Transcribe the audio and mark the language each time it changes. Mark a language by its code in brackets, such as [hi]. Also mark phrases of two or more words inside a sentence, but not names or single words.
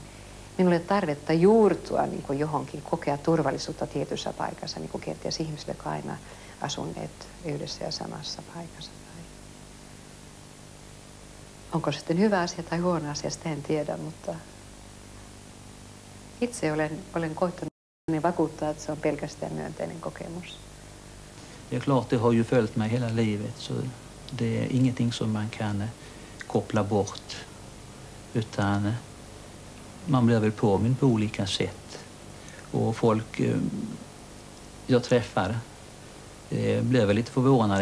[fi] Minulla ei ole tarvetta juurtua niin kuin johonkin, kokea turvallisuutta tietyssä paikassa, niin kuin kenties ihmisille, jotka aina asuneet yhdessä ja samassa paikassa. Onko se sitten hyvä asia tai huono asia, sitä en tiedä, mutta itse olen koittanut niin vakuuttaa, että se on pelkästään myönteinen kokemus. [sv] Det är klart, det har ju följt mig hela livet, så det är ingenting som man kan koppla bort, utan man blir väl påmind på olika sätt. Och folk jag träffar blir väl lite förvånade.